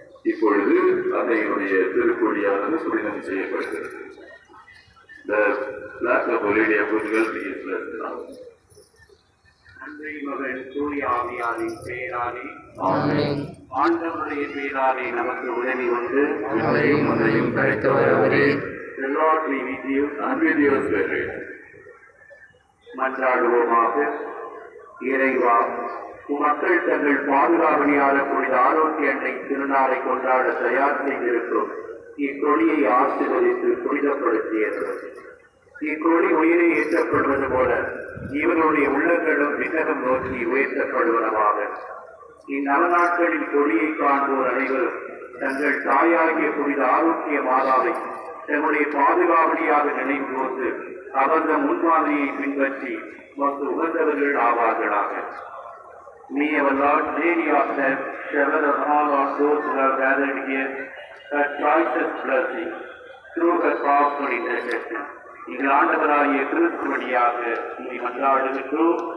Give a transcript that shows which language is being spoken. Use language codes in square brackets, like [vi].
[ta] இப்பொழுது அன்னையினுடைய திருக்கொடியானது புனிதம் செய்யப்படுகிறது. [en] The flag of Our Lady of Good Health is blessed now. [ta] தந்தை மகன் தூய ஆவியாரின் பெயராலே ஆமென். ஆண்டவருடைய பேராலே நமக்கு உதவி உண்டு. அவரையும் உன்னையும் படைத்தவர் அவரே. [en] The Lord be with you and with your spirit. [ta] மன்றாடுவோமாக. இறைவா, மக்கள் தங்கள் பாதுகாவலியான புனித ஆரோக்கிய அன்னை திருநாளை கொண்டாட தயார் செய்திருக்கும் இக்கொடியை ஆசீர்வதித்து புனிதப்படுத்தியது. இக்கொடி உயிரை ஏற்றப்படுவது போல இவர்களுடைய உள்ளங்களும் விண்ணகம் நோக்கி உயர்த்தப்படுவனவாக. இந்நலநாட்களில் கொடியை காண்போர் அனைவரும் தங்கள் தாயாகிய புனித ஆரோக்கிய மாதாவை தன்னுடைய பாதுகாவலியாக நினைவு போது அவரது முன்மாதிரியை பின்பற்றி மற்றும் உகந்தவர்கள் ஆவார்களாக. [en] May our Lord Lady of Death shower all on those who have gathered here her choicest blessing through her powerful intercession. [ta] எங்கள் ஆண்டவராகிய கிறிஸ்து வழியாக இதை மன்றாடுகிறோம்.